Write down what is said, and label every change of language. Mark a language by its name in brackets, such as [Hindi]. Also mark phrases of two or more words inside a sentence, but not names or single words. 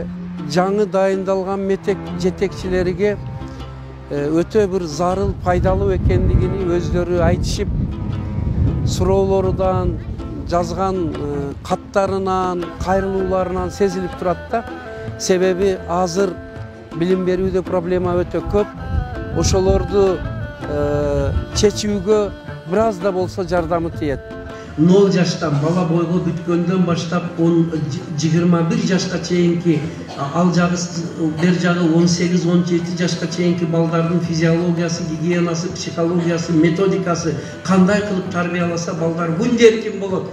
[Kazakh] жаңы дайындалған мектеп жетекшілерге өте бір зарыл, пайдалы екендігini өздері айтышып, сұраулардан, жазған қаттарынан, қайрылуларынан сезіліп тұрады да. Себебі азыр білім беруде проблема өте көп. [Kyrgyz] Ошолорду чечүүгө біраз да болса жардамы тиет. 0 жаштан бала бойго бүткөндөн баштап 21 жашка чейинки ал жагы бер жагы 18-17 жашка чейинки балдардын физиологиясы, гигиенасы, психологиясы, методикасы кандай кылып тарбияласа балдар күндө эркин болот.